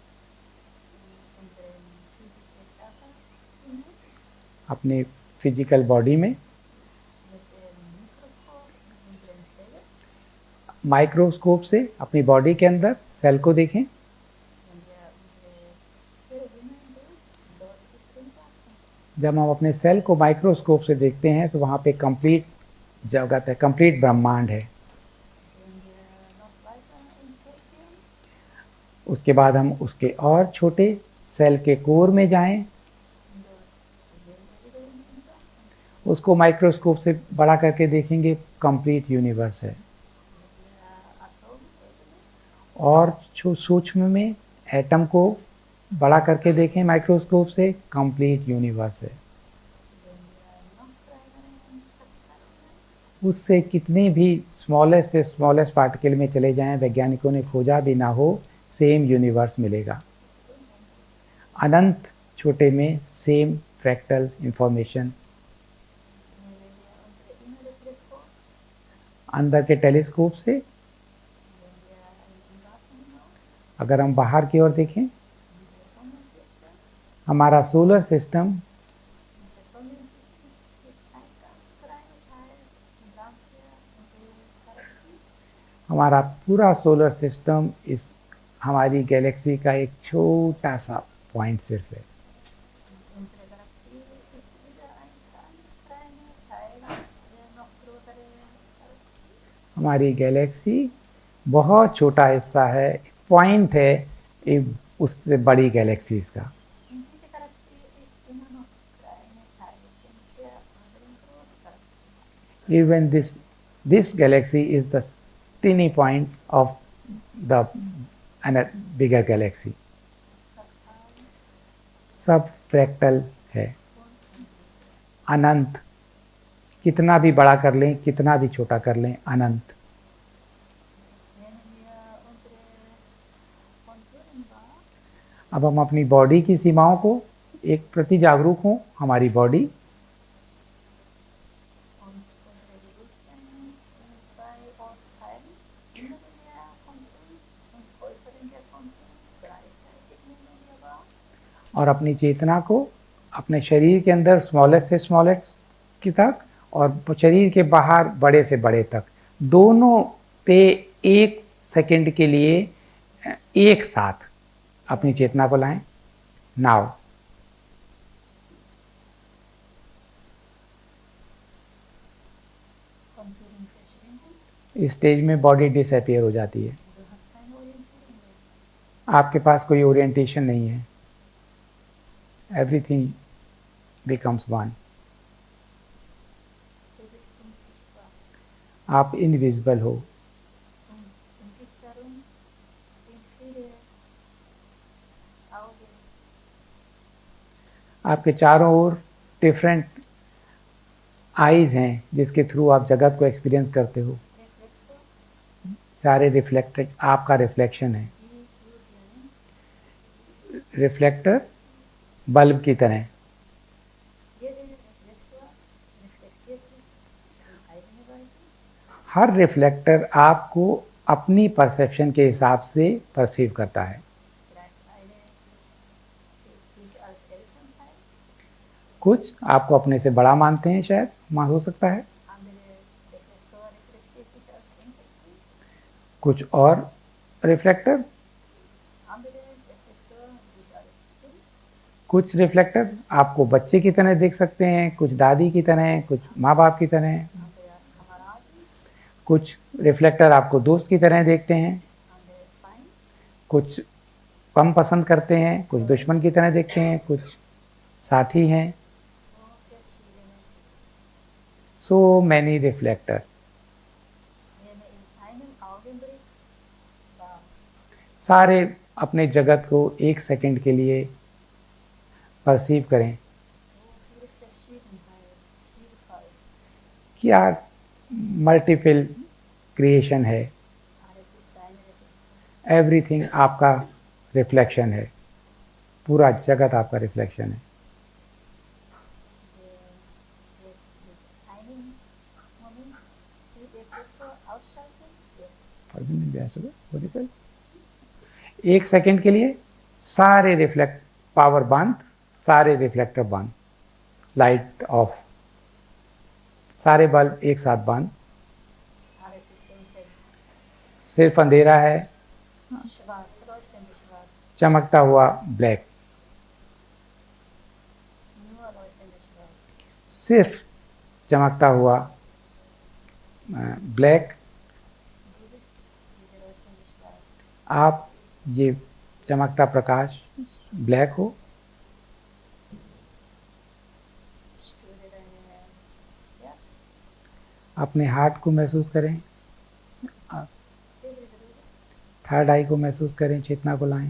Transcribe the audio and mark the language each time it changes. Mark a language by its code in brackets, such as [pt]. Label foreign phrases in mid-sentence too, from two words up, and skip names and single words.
[hi] अपने [en] physical body [hi] में माइक्रोस्कोप से अपनी बॉडी के अंदर सेल को देखें। जब हम अपने सेल को माइक्रोस्कोप से देखते हैं तो वहाँ पे कंप्लीट जगत है, कंप्लीट ब्रह्मांड है। [de] Gehen wir noch weiter in Zellchen. [hi] उसके बाद हम उसके और छोटे सेल के कोर में जाएं, [de] Und dort sehen wir wieder im Universum. [hi] उसको माइक्रोस्कोप से बड़ा करके देखेंगे, [en] complete universe [hi] है। [de] Mit der Atomebene. [hi] और सूक्ष्म में एटम को बड़ा करके देखें माइक्रोस्कोप से, [en] complete universe [hi] है। [de] Sehen wir noch kleinere Partikeln. [hi] उससे कितने भी स्मॉलेस्ट से [en] smallest particle [hi] में चले जाएं, वैज्ञानिकों ने खोजा भी ना हो, [en] same universe [hi] मिलेगा। अनंत छोटे में [en] same fractal information. [de] Nehmen wir unsere innere Teleskop. [hi] अंदर के टेलीस्कोप से [de] Wenn wir ein Universum hinaus. [hi] अगर हम बाहर की ओर देखें, [de] Unser Sonnensystem. [hi] हमारा [en] solar system, [de] Unser Sonnensystem ist ein ganz kleiner Teil im Ganzen unserer Galaxie. [hi] हमारा पूरा [en] solar system [hi] इस हमारी गैलेक्सी का एक छोटा सा पॉइंट सिर्फ है। [de] Und unsere Galaxie ist wieder ein ganz kleiner Teil der noch größeren Galaxie. [hi] हमारी गैलेक्सी बहुत छोटा हिस्सा है, पॉइंट है एक उससे बड़ी गैलेक्सीज का। [de] Und diese Galaxie ist immer noch kleiner Teil der anderen großen Galaxie. [en] Even this galaxy is the tiny point of the bigger galaxy. [hi] सब फ्रैक्टल है, अनंत। कितना भी बड़ा कर लें, कितना भी छोटा कर लें, अनंत। [de] Nehmen wir unsere Konturen wahr. [hi] अब हम अपनी बॉडी की सीमाओं को एक प्रति जागरूक हों, हमारी बॉडी [de] Und unsere Bewusstsein in zwei Ortsteilen. Inneren der Konturen und äußeren der Konturen gleichzeitig nehmen wir wahr. [hi] और अपनी चेतना को अपने शरीर के अंदर स्मॉलेस्ट से स्मॉलेस्ट की तक और शरीर के बाहर बड़े से बड़े तक, दोनों पे एक सेकंड के लिए एक साथ अपनी चेतना को लाएं। नाउ [de] Konturen verschwinden. [hi] इस स्टेज में [en] body disappear [hi] हो जाती है, [de] Du hast keine Orientierung mehr. [hi] आपके पास कोई ओरिएंटेशन नहीं है। [en] everything becomes one. [de] Du bist unsichtbar. [hi] आप इनविजिबल हो। [de] Und um dich herum sind viele Augen. [hi] आपके चारों ओर [en] different eyes [hi] हैं जिसके थ्रू आप जगत को एक्सपीरियंस करते हो। [de] Reflektor, [hi] सारे रिफ्लेक्टेड आपका रिफ्लेक्शन है। [de] wie Glühbirnen. [en] reflector bulb [hi] की तरह। [de] Jeder Reflektor reflektiert sich in eigener Weise. [hi] हर रिफ्लेक्टर आपको अपनी परसेप्शन के हिसाब से परसीव करता है। [de] Vielleicht eine sieht dich als Elternteil, [hi] कुछ आपको अपने से बड़ा मानते हैं, शायद हो सकता है। [de] andere Reflektor reflektiert dich als Enkelkind, [hi] कुछ और रिफ्लेक्टर, [de] andere Reflektor dich als Kind, [hi] कुछ रिफ्लेक्टर आपको बच्चे की तरह देख सकते हैं, कुछ दादी की तरह, कुछ माँ बाप की तरह। [de] andere als Kameraden, [hi] कुछ रिफ्लेक्टर आपको दोस्त की तरह देखते हैं, [de] andere Feind. [hi] कुछ कम पसंद करते हैं, कुछ दुश्मन की तरह देखते हैं, कुछ साथी हैं। [de] So verschiedene. [en] so many reflector. [de] Nehme in einem Augenblick wahr. [hi] सारे अपने जगत को एक सेकंड के लिए परसीव करें। [de] So viele Verschiedenheit, Vielfalt. [hi] क्या [en] multiple creation [hi] है, [de] Alles ist deine Reflexion. [hi] एवरीथिंग आपका रिफ्लेक्शन है, पूरा जगत आपका रिफ्लेक्शन है। [de] Der jetzt mit einem Moment die Reflektor ausschalten. Jetzt. [hi] एक सेकंड के लिए सारे [en] reflect power [hi] बंद, सारे रिफ्लेक्टर बंद, [en] light off, [hi] सारे बल्ब एक साथ बंद, [de] Alles ist dunkel. [hi] सिर्फ अंधेरा है, [de] Schwarz, leuchtend schwarz. [hi] चमकता हुआ ब्लैक। [de] Nur leuchtend [hi] सिर्फ चमकता हुआ ब्लैक, [de] Du bist diese Leuchte nicht weiß. [hi] आप ये चमकता प्रकाश ब्लैक हो। [de] Spüre deine Herz. [hi] अपने हार्ट को महसूस करें, [de] Zähle Brüder. [en] third eye [hi] को महसूस करें, चेतना को लाएं।